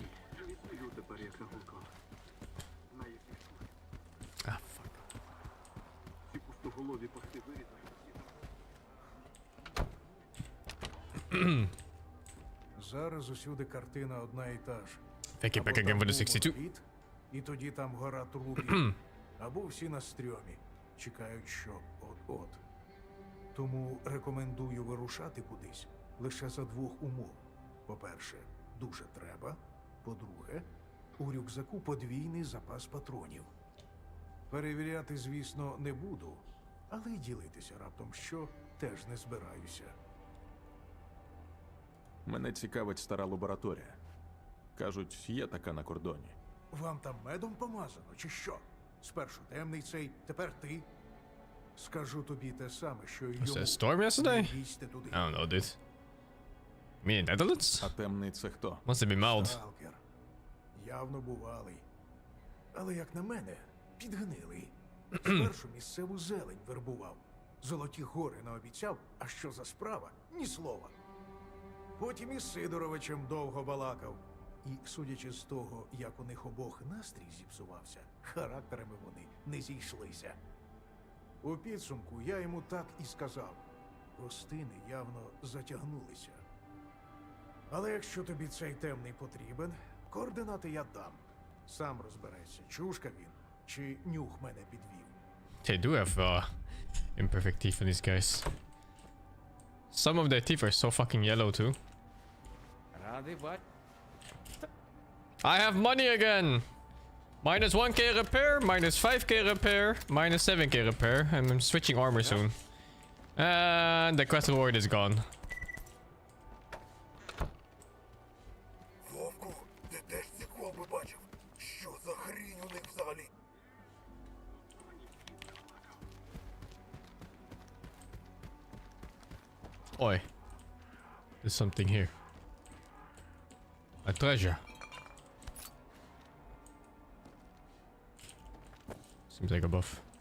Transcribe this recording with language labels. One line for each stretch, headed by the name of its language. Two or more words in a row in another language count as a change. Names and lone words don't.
Ukrainian: Відбігав тепер як на гулках. На їхніх
English: Ah, fuck.
Ukrainian: ці пустоголові пасти вирізають. Зараз усюди картина одна і та ж.
English: Thank you
Ukrainian: Або
English: back again
Ukrainian: там
English: for the
Ukrainian: був 62. моноліт, і тоді там гора трупів. Або всі на стрьомі. Чекають, що от-от. Тому рекомендую вирушати кудись лише за 2 умов. По-перше, дуже треба. По-друге, у рюкзаку подвійний запас патронів. Перевіряти, звісно, не буду, але й ділитися раптом що теж не збираюся. Мене цікавить стара лабораторія. Кажуть, є така на кордоні. Вам там медом помазано, чи що? Спершу темний цей, тепер ти. Скажу тобі те саме, що й йому.
English: Was there a storm yesterday?
Ukrainian: Не лізьте туди.
English: I don't know, dude. Me in Netherlands?
Ukrainian: А темний це хто?
English: Must have been mild.
Ukrainian: Сталкер. Явно бувалий. Але, як на мене, підгнилий. Спершу місцеву зелень вербував. Золоті гори наобіцяв, а що за справа? Ні слова. Потім із Сидоровичем довго балакав. І, судячи з того, як у них обох настрій зіпсувався, характерами вони не зійшлися. У підсумку я йому так і сказав. Гостини явно затягнулися. Але якщо тобі цей темний потрібен, координати я дам. Сам розберешся, чушка він чи нюх мене підвів.
English: They do have imperfect teeth in these guys. Some of their teeth are so fucking yellow too. I have money again! Minus 1k repair, minus 5k repair, minus 7k repair. And I'm switching armor soon. And the quest reward is gone.
Ukrainian: Вовку, ти теж ці колби бачив? Що за хрінь у них взагалі?
English: Oi. There's something here. A treasure. Seems like a buff.